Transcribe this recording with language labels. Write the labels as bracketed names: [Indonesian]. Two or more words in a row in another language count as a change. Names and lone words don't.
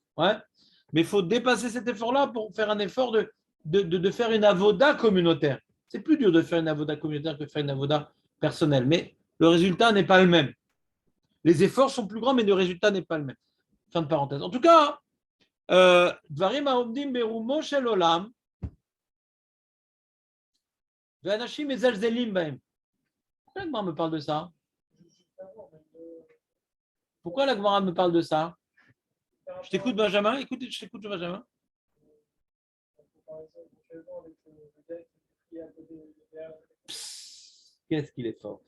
[French] Ouais. Mais il faut dépasser cet effort-là pour faire un effort de faire une avoda communautaire. C'est plus dur de faire une avoda communautaire que de faire une avoda personnelle. Mais le résultat n'est pas le même. Les efforts sont plus grands, mais le résultat n'est pas le même. Fin de parenthèse. En tout cas, [Hebrew] דברים העומדים ברומו של עולם ואנשים מזלזלים בהם. [French] Pourquoi la Gemara me parle de ça? Pourquoi la Gemara me parle de ça? Je t'écoute, Benjamin. Écoute, je t'écoute, Benjamin. Qu'est-ce qu'il est fort.